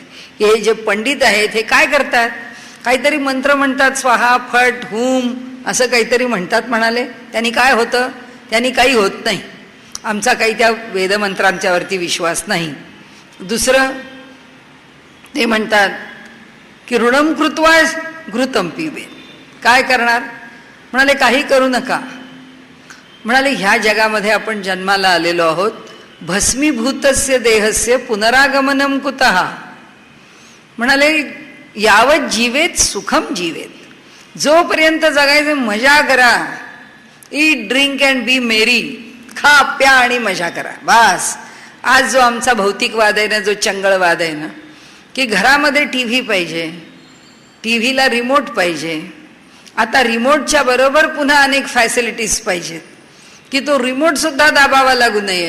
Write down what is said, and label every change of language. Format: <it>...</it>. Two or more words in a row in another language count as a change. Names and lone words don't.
<mr>हे जे पंडित आहेत हे काय करतात? काहीतरी मंत्र म्हणतात,</mr> <sa>स्वाहा फट हुम</sa> <mr>असं काहीतरी म्हणतात. म्हणाले त्यांनी काय होतं? त्यांनी काही होत नाही. आमचा काही त्या वेदमंत्रांच्यावरती विश्वास नाही. दुसरं ते म्हणतात की</mr> <sa>ऋणम कृत्वा घृतम पिबेत.</sa> <mr>काय करणार? म्हणाले काही करू नका. म्हणाले ह्या जगामध्ये आपण जन्माला आलेलो आहोत.</mr> <sa>भस्मीभूतस्य देहस्य पुनरागमनम कुतः. म्हणाले यावत जीवेत सुखम जीवेत.</sa> <mr>जोपर्यंत जगायचं मजा करा.</mr> <en>eat drink and be merry.</en> <mr>खा प्या आणि मजा करा बस. आज जो आमचा भौतिकवाद आहे ना, जो चंगळवाद आहे ना, की घरामध्ये टीव्ही पाहिजे, टीव्हीला रिमोट पाहिजे, आता रिमोटच्या बरोबर पुन्हा अनेक फॅसिलिटीज पाहिजेत की तो रिमोट सुद्धा दाबावा लागू नये.</mr>